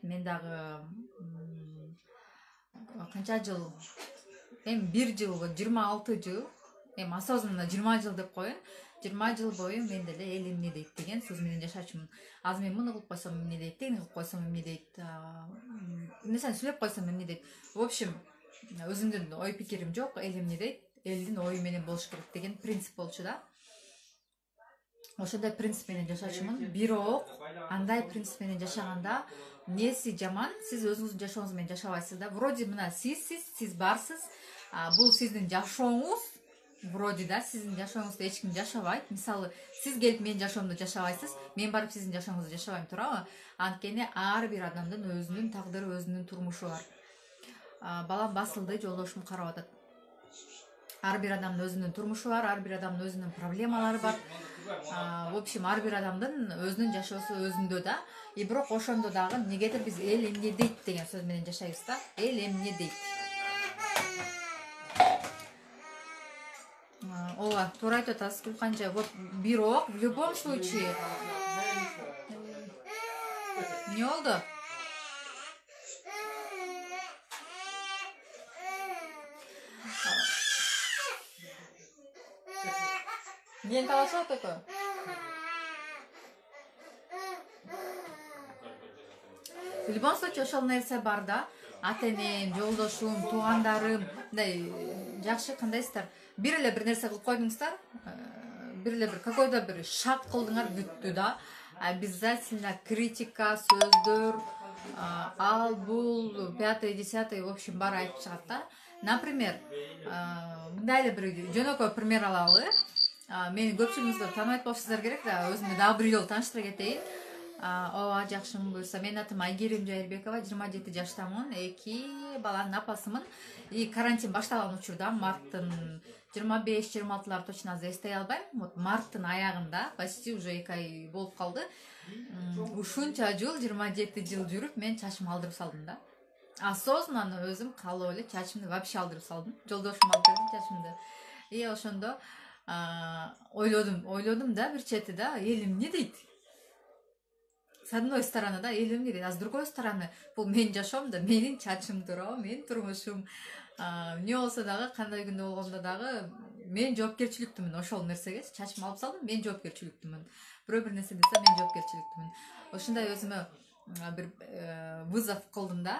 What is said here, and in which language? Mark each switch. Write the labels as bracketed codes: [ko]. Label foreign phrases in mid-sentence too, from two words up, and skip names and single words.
[ky] Мен дагы канча жыл, 1 жыл, 26 жыл, осознанно 20 жыл деп коеюн. 20 жыл бою мен деле эл эмне дейт деген сөз менен жашачумун. Азыр мен муну кылып койсом эмне дейт, тигини кылып койсом эмне дейт, нерсени сүйлөп койсом эмне дейт. [ru] В общем, [ky] өзүмдүн ой пикирим жок, эл эмне дейт, элдин ою менен болуш керек деген принцип болчу да. Ошондой принцип менен жашачумун. Бирок андай принцип менен жашаганда неси жаман, сиз өзүңүздүн жашооңуз менен жашабайсыз да. Вроде мына сиз барсыз, бул сиздин жашооңуз, вроде да сиздин жашооңузду эч ким жашабайт. Мисалы, сиз келип менин жашоомду жашабайсыз, мен барып сиздин жашооңузду жашабайм, туурабы? Анткени ар бир адамдын өзүнүн тагдыры, өзүнүн турмушу бар. Балам басылды, жолдошум карап атат. Ар бир адамдын өзүнүн турмушу бар, ар бир адамдын өзүнүн проблемалары бар. [ru] В общем, [ky] ар бир адамдын өзүнүн жашоосу өзүндө да. И бирок ошондо дагы негедир биз эл эмне дейт деген сөз менен жашайбыз да. Эл эмне дейт. Ооба, туура айтып атасыз, Гүлканжа. [ru] Вот бирок в любом случае [ky] эмне болду? Мени талашат экен. [ru] В любом случае [ky] ошол нерсе бар да. Ата-энем, жолдошум, туугандарым, мындай жакшы кандайсыздар? Бир эле бир нерсе кылып койдуңуздар, бир эле бир какой-то бир шаг кылдыңар, бүттү да. [ru] Обязательно критика, [ky] сөздөр, ал бул, [ru] пятый, десятый, в общем, [ky] баары айтып чыгат да. Например, мындай эле бир жөнөкөй пример алалы. Мени көпчүлүгүңүздөр тааныбайт болушуңуздар керек да, өзүмдү дагы бир жолу тааныштыра кетейин. Ооба, жакшымын буюрса. Менин атым Айгерим Жайылбекова, 27 жаштамын, 2 баланын апасымын. И карантин башталган учурда, марттын 25-26 точно азыр эстей албайм. Вот марттын аягында, почти уже 2 ай болуп калды. Ушунча жыл, 27 жыл жүрүп, мен чачымды алдырып салдым да. Осознанно өзүм калып эле чачымды вообще алдырып салдым. Жолдошум алып берди чачымды. И ошондо ойлодум да бир чети да, эл эмне дейт? [ru] С одной стороны, [ky] да, эл эмне дейт, [ru] а с другой стороны, [ky] бул менин жашоом да, менин чачым туурабы, менин турмушум. Эмне болсо дагы, кандай күндө болгондо дагы мен жоопкерчиликтүүмүн ошол нерсеге. Чачымды алып салдым, мен жоопкерчиликтүүмүн. Бирөө бир нерсе десе, мен жоопкерчиликтүүмүн. Ошондой өзүмө бир вызов кылдым да.